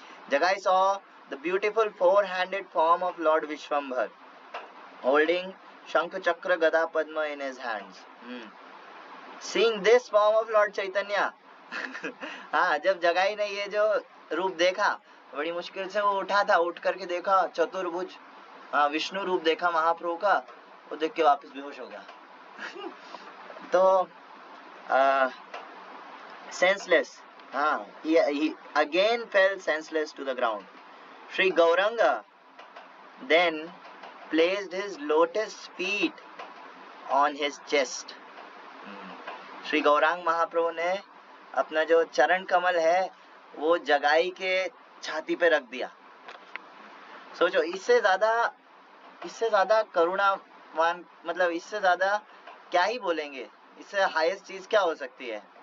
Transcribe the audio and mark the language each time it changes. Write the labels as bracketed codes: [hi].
[en] Jagai saw the beautiful 4-handed form of lord Vishwambhar holding shankha chakra gada padma in his hands. Seeing this form of lord Chaitanya, [hi] हाँ जब जगाई ने ये जो रूप देखा, बड़ी मुश्किल से वो उठा था, उठ करके देखा चतुर्भुज, हाँ विष्णु रूप देखा महाप्रभु का, वो देख के वापस बेहोश हो गया। [en] तो senseless, he again fell senseless to the ground. Sri Gauranga then placed his lotus feet on his chest. [hi] Shri Gaurang महाप्रभु ने अपना जो चरण कमल है वो जगाई के छाती पे रख दिया। सोचो, इससे ज्यादा करुणावान, मतलब इससे ज्यादा क्या ही बोलेंगे, इससे हाईएस्ट चीज क्या हो सकती है।